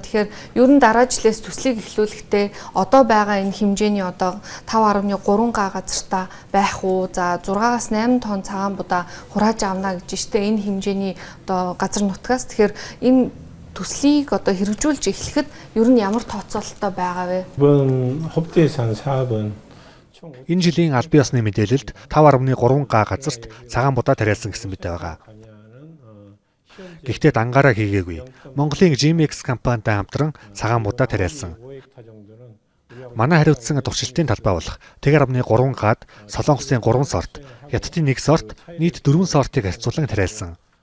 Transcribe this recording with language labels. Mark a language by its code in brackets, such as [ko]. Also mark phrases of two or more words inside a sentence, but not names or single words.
[mn] Тэгэхээр ер нь дараа жилээс төслийг эхлүүлэхдээ одоо байгаа энэ хэмжээний одоо 5.3 га газартаа байх уу? За 6-аас 8 тонн цагаан будаа хурааж авна гэж штэ энэ хэмжээний одоо газар нутгаас. Тэгэхээр энэ төслийг одоо хэрэгжүүлж эхлэхэд ер нь ямар тооцоололтой байгаа вэ? [ko] 이번 홉대에서 한 사업은 [mn] Энэ жилийн аль бие усны мэдээлэлд 5.3 га газарт цагаан будаа тариалсан гэсэн мэдээ байгаа. Гэхдээ дангаараа хийгээгүй. Монголын GMX компанитай хамтран цагаан будаа тариалсан. Манай хариуцсан туршилтын талбай болох Тэг.3 гад Солонгосын 3 сорт, Хятадын 1 сорт, нийт 4 сортыг харьцуулан тариалсан.